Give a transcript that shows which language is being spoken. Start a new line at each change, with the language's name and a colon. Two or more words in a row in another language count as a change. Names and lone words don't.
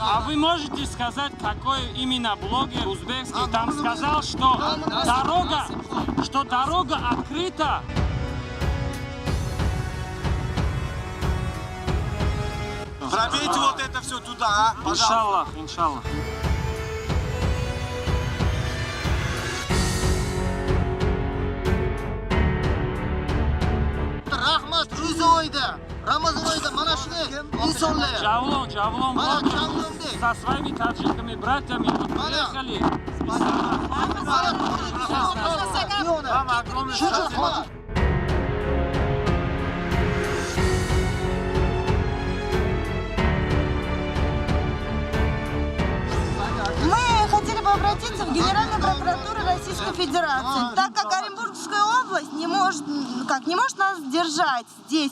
Russian: вы можете сказать, какой именно блогер узбекский там сказал, что дорога открыта? Пробейте вот это все туда, а? Иншаллах, иншаллах.
Uzbek: Rahmat Ro'za oyida, Ramazon oyida mana shunday insonlar. Javlon Mana блогер Javlondek.
Russian: со своими таджиками, братьями приехали. Мы хотели бы обратиться в Генеральную прокуратуру Российской Федерации, так как Оренбургская область не может нас держать здесь.